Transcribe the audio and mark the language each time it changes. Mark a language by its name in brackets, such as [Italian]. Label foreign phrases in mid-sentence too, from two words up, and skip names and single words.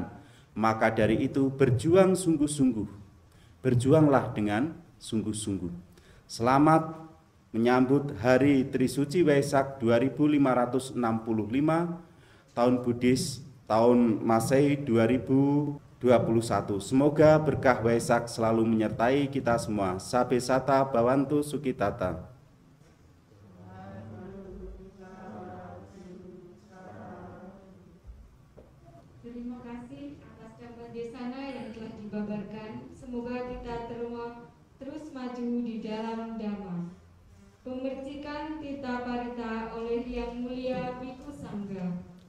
[Indonesian] Maka dari itu berjuang sungguh-sungguh. Berjuanglah dengan sungguh-sungguh. Selamat menyambut Hari Trisuci Waisak 2565 tahun Buddhis, tahun Masehi 2021. Semoga berkah Waisak selalu menyertai kita semua. [Pali] Sabe sata bawantu sukitata. [Indonesian] Terima kasih atas dapat desana yang telah dibabarkan. Semoga kita terus maju di dalam Dhamma. Pemercikan Tita Parita oleh Yang Mulia Bhikkhu Sangga.